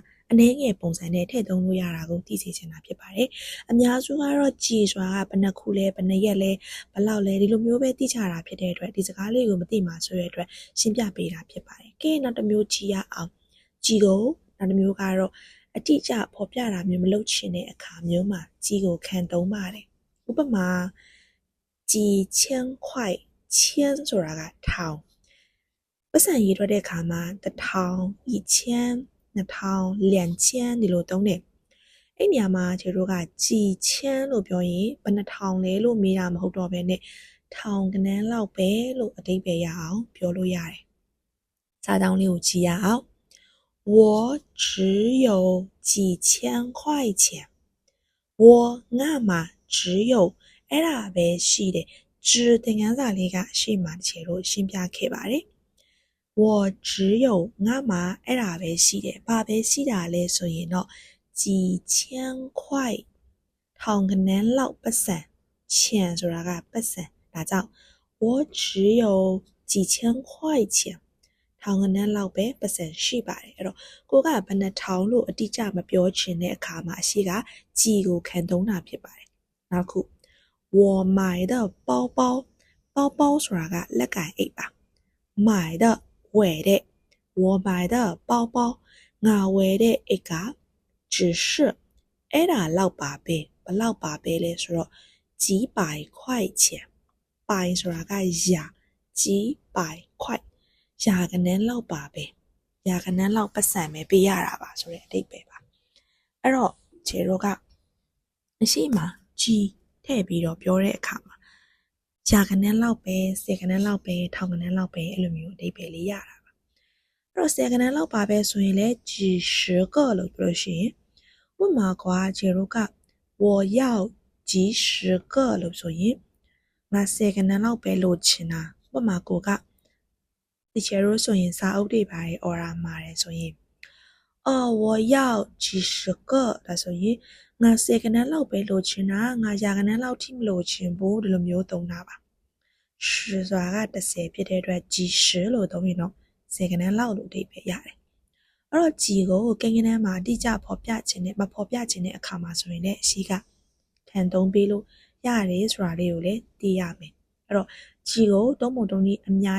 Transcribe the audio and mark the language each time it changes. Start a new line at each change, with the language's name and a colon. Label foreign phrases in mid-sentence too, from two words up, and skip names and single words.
Burmese: အနေငယ်ပုံစံနဲ့ထည့်သုံးလို့ရတာကိုသိစေချင်တာဖြစ်ပါတယ်အများစုကတော့ကြည်ဆိုတာကဘယ်နှခုလဲဘယ်နှရက်လဲဘယ်လောက်လဲဒီလိုမျိုးပဲသိချတာဖြစ်တဲ့ အတွက်ဒီစကားလေးကိုမသိမှဆိုတဲ့အတွက်ရှင်းပြပေးတာဖြစ်ပါတယ်ကဲနောက်တစ်မျိုးကြည်ရအောင်ကြည်ကိုနောက်တစ်မျိုးကတော့အ တိအကျဖော်ပြတာမျိုးမလုပ်ချင်တဲ့အခါမျိုးမှာကြည်ကိုခံသုံးပါတယ်ဥပမာ
Chinese: 几千
Burmese: 块千ဆိုတာကထောင်ပတ်စံရေးထွက်တဲ့အခါမှာ1000 1000 2000 2000ဒီလိုသုံးတယ်အဲ့နေရာမှာကျတို့ကကြည်ချမ်းလို့ပြောရင်ဘယ်နှထောင်လဲလို့မေးတာမဟုတ်တော့ဘဲနဲ့ထောင်ကနန်းလောက်ပဲလို့အဓိပ္ပာယ်ရအောင်ပြောလို့ရတယ်စာတောင်းလေးကိုကြည့်ရအောင်
Chinese: 我只有几千块钱我
Burmese: ငါမှာ只有အဲ့ဒါပဲရှိတယ်只သင်ခန်းစာလေးကရှေ့မှာတစ်ချက်လို့ရှင်းပြခဲ့ပါတယ်
Chinese: 我只有
Burmese: ငါမှာအဲ့ဒါပဲရှိတယ်ဘာပဲရှိတာလဲဆိုရင်တော့
Chinese: 几千块
Burmese: ထောင်ကနန်းလောက်ပတ်စံ钱ဆိုတာကပတ်စံဒါကြောင့်
Chinese: 我只有几千块钱
Burmese: ထောင်ကနန်းလောက်ပဲပတ်စံရှိပါတယ်အဲ့တော့ကိုကဘယ်နှထောင်လို့အတိအကျမပြောချင်တဲ့အခါမှာအရှိကကြည်ကိုခံသုံးတာဖြစ်ပါတယ်နောက်ခု
Chinese: 我买的包包包包
Burmese: ဆိုတာကလက်ကင်အိတ်ပါ
Chinese: 买的
Burmese: ဝယ်တဲ့
Chinese: 我买的包包
Burmese: ငါဝယ်တဲ့အိတ်က只是အဲ့ဒါလောက်ပါပဲ ဘလောက်ပါပဲလဲဆိုတော့
Chinese: 几百块钱
Burmese: 百ဆိုတာကရာ
Chinese: 几百块
Burmese: ရာကနန်းလောက်ပါပဲရာကနန်းလောက်ပတ်စံပဲပေးရတာပါဆိုတဲ့အဓိပ္ပာယ်ပါအဲ့တော့ခြေတို့ကအရှိမကြီးထည့်ပြီးတော့ပြောတဲ့အခါမှာရာကနန်းလောက်ပဲဆယ်ကနန်းလောက်ပဲထောင်ကနန်းလောက်ပဲအဲ့ လိုမျိုးအဓိပ္ပာယ်လေးရတာပါအဲ့တော့ဆယ်ကနန်းလောက်ပါပဲဆိုရင်လည်း
Chinese: 几十个
Burmese: လို့ပြောလို့ရှိရင်ဥပမာကွာခြေတို့က
Chinese: 我要几十个
Burmese: လို့ဆိုရင်ငါဆယ်ကနန်းလောက်ပဲလိုချင်တာဥပမာကိုကဒီခြေတို့ဆိုရင်စာအုပ်တွေပါတယ်အော်ရာမှာတယ်ဆိုရင်
Chinese: 我要几十
Burmese: 个ဒါဆိုရင်ငါဆယ်ကနန်းလောက်ပဲလိုချင်တာငါရာကနန်းလောက်ထိမလိုချင်ဘူးဒီလိုမျိုးသုံးတာပါ10ဆိုတာက30ဖြစ်တဲ့အတွက်
Chinese: 几十
Burmese: လို့သုံးရင်တော့ဆယ်ကနန်းလောက်လို့အဓိပ္ပာယ်ရတယ်အဲ့တော့ကြည်ကိုကိန်း ကနန်းမှာအတိအကျဖော်ပြခြင်းနဲ့မဖော်ပြခြင်းတဲ့အခါမှာဆိုရင်လည်းအရှိကခံသုံးပေးလို့ရတယ်ဆိုတာလေးကိုလည်းသိရမယ်အဲ့တော့ကြည်ကိုသုံးပုံသုံးနည်းအများ